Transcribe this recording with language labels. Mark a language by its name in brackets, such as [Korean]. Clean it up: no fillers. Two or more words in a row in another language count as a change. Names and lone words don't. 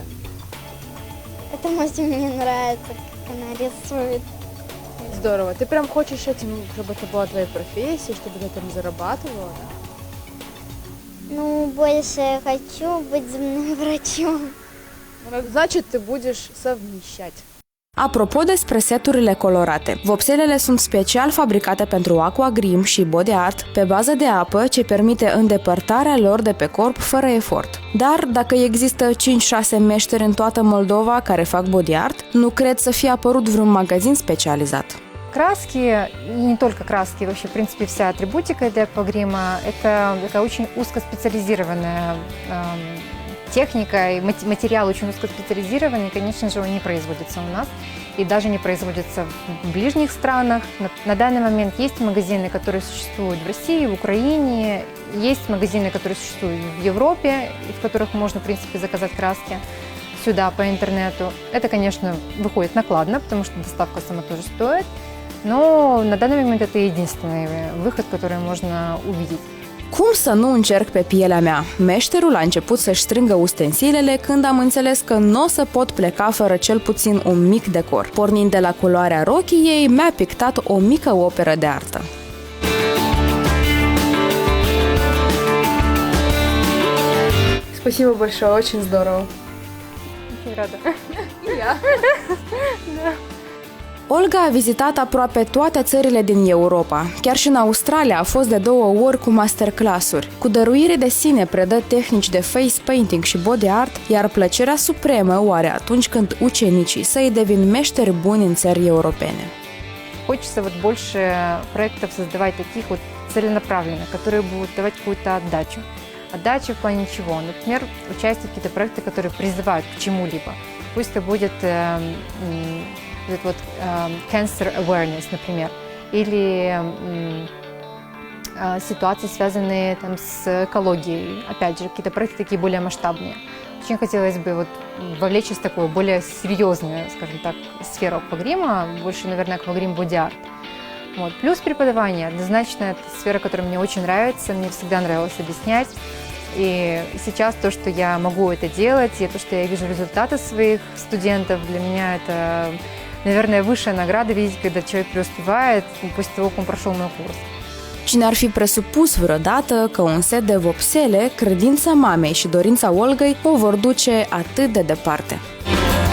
[Russian] Потому что мне нравится, как она рисует. Здорово. Ты прям хочешь этим, чтобы это была твоя профессия, чтобы ты там зарабатывала? Ну, больше я хочу быть зубным врачом. Значит, ты будешь совмещать. [Romanian] Apropo despre seturile colorate, vopselele sunt special fabricate pentru aquagrim și [English] body art [Romanian] pe bază de apă ce permite îndepărtarea lor de pe corp fără efort. Dar dacă există 5-6 meșteri în toată Moldova care fac [English] body art, [Romanian] nu cred să fie apărut vreun magazin specializat. [Russian] Краски, и не только краски, вообще, в принципе, вся атрибутика для аквагрима – это такая очень узкоспециализированная техника, и материал очень узкоспециализированный, конечно же, он не производится у нас и даже не производится в ближних странах. На данный момент есть магазины, которые существуют в России, в Украине, есть магазины, которые существуют в Европе, в которых можно, в принципе, заказать краски сюда по интернету. Это, конечно, выходит накладно, потому что доставка сама тоже стоит, но на данный момент это единственный выход, который можно увидеть. [Romanian] Cum să nu încerc pe pielea mea? Meșterul a început să-și strângă ustensilele când am înțeles că nu o să pot pleca fără cel puțin un mic decor. Pornind de la culoarea rochiei, mi-a pictat o mică operă de artă. [Russian] Спасибо большое, очень здорово. Очень рада. [Romanian] Olga a vizitat aproape toate țările din Europa. Chiar și în Australia a fost de 2 ori cu masterclass-uri. Cu dăruire de sine predă tehnici de [English] face painting [Romanian] și [English] body art, [Romanian] iar plăcerea supremă o are atunci când ucenicii săi devin meșteri buni în țări europene. [Russian] Хочется вот больше проектов создавать таких вот целенаправленных, которые будут давать какую-то отдачу. Отдача в плане чего? Например, участие в какие-то проекты, которые призывают к чему-либо. Пусть это будет этот вот [English] cancer awareness, [Russian] например, или ситуации, связанные там с экологией, опять же, какие-то проекты такие более масштабные. Очень хотелось бы вот вовлечься в такую более серьезную, скажем так, сферу аквагрима, больше, наверное, аквагрим боди-арт. Вот. Плюс преподавание. Однозначно, это сфера, которая мне очень нравится, мне всегда нравилось объяснять. И сейчас то, что я могу это делать, и то, что я вижу результаты своих студентов, для меня это, наверное, высшая награда видеть, когда человек преуспевает после того, как он прошел мой курс. [Romanian] Cine ar fi presupus vreodată că un set de vopsele, credința mamei și dorința Olgăi o vor duce atât de departe.